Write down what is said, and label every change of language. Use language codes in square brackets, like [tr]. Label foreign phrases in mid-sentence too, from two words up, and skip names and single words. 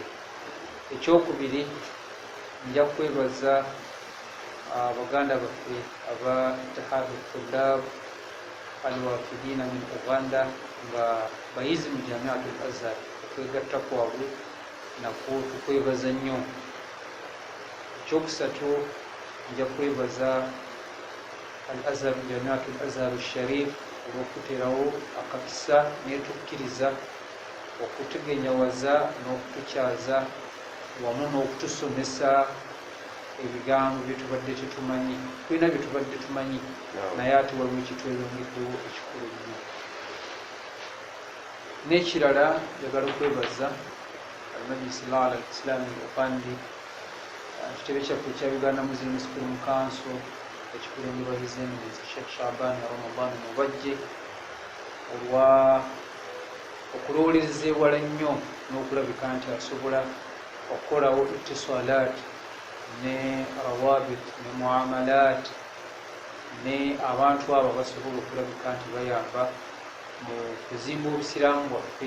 [lg] Ekyokubiri nja kwebaza baganda baffe aba Ittihad al-Tullab al-Wafidina min Uganda nga bayizi mu Jamiat al-Azhar, okwegatta kwabwe nakwo tukwebaza nnyo. Ekyokusatu nja kwebaza al-Azhar, Jamiat al-Azhar al-Sharif olw'okuteerawo akakisa n'etukkiriza okutegenyawaza n'okutukyaza wamu n'okutusomesa ebigambo byetubadde tetumanyi. Tulina byetubadde tumanyi naye ate waliwo ekitweyongeddewo ekikulu nnyo. N'ekirala njagala okwebaza al-Majlis al-A'la al-Islami al-Uqandi, ekitebe kyaffe ekya Uganda Muslim Supreme Council ekikulemberwa [en] His Eminence [lg] Sheikh Shaban Ramadan Mubajje olwa okulowolereza ewala nnyo n'okulabika nti asobola okukolawo ittisalaat ne rawabit ne muamalat ne abantu abo basobola okulabika nti bayamba mu kuzimba obusiraamu bwaffe.